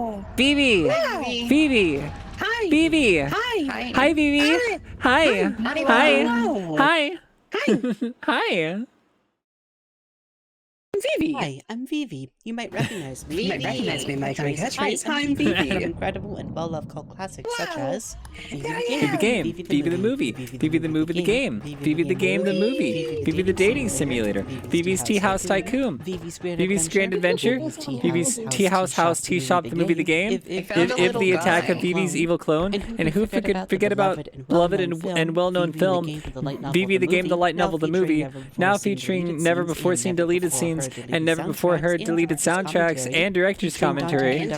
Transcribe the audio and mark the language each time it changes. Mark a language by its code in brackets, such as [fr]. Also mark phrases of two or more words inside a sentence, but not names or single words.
[en] Vivi! Hi. Vivi! Hi. Vivi! Hi. Hi, Vivi! Hi! Hi! Hello. Hi! Hi. Hi! Vivi. Hi, I'm Vivi. You might recognize me. You might recognize me, my kind of catchphrase. Hi, I'm Vivi. From incredible and well-loved cult classics such as Vivi Vivi the Game, Vivi the Movie, Vivi the Movie the Game, Vivi the Game the Movie, Vivi the Dating Simulator, Vivi's Tea House Tycoon, Vivi's Grand Adventure, Vivi's Tea House Tea Shop the Movie the Game, If the Attack of Vivi's Evil Clone, and who could forget about beloved and well-known film, Vivi the Game the Light Novel the Movie, now featuring never before seen deleted scenes and never before heard deleted soundtracks and director's commentary.